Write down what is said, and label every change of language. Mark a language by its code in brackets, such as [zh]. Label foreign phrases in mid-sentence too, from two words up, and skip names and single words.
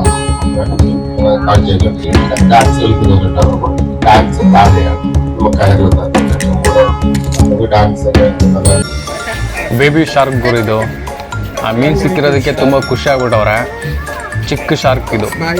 [ml] കാഴ്ചയൊക്കെ ഡാൻസ് കളിക്കുന്നവരുണ്ടാവും. ഡാൻസ് താഴെയാണ് നമുക്ക് കയറുന്നത്. ഡാൻസ് ഒക്കെ [kn] ಬೇಬಿ ಶಾರ್ಕ್ ಗುರು ಇದು. ಆ ಮೀನ್ ಸಿಕ್ಕಿರೋದಕ್ಕೆ ತುಂಬಾ ಖುಷಿ ಆಗ್ಬಿಟ್ಟವ್ರೆ. ಚಿಕ್ಕ ಶಾರ್ಕ್ ಇದು.